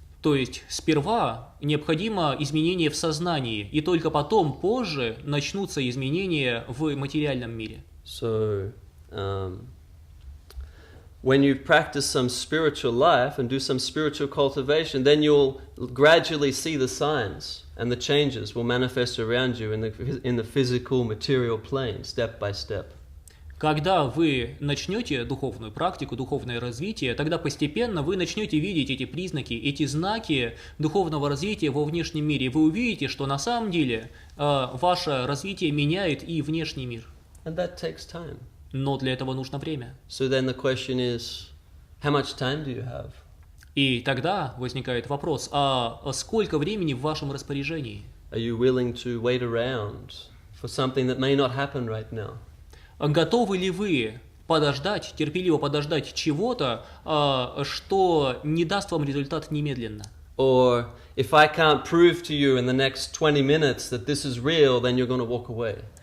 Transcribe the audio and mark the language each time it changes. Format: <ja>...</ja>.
<ru>То есть сперва необходимо изменение в сознании, и только потом, позже, начнутся изменения в материальном мире.</ru> <en>So, when you practice some spiritual life and do some spiritual cultivation, then you'll gradually see the signs and the changes will manifest around you in the physical, material plane, step by step.</en> <ru>Когда вы начнете духовную практику, духовное развитие, тогда постепенно вы начнете видеть эти признаки, эти знаки духовного развития во внешнем мире. Вы увидите, что на самом деле ваше развитие меняет и внешний мир.</ru> <en>And that takes time.</en> <ru>Но для этого нужно время.</ru> <en>So then the question is, how much time do you have?</en> <ru>И тогда возникает вопрос, а сколько времени в вашем распоряжении?</ru> <en>Are you willing to wait around for something that may not happen right now?</en> <ru>Готовы ли вы подождать, терпеливо подождать чего-то, что не даст вам результат немедленно?</ru> <en>Or if I can't prove to you in the next 20 minutes that this is real, then you're going to walk away.</en>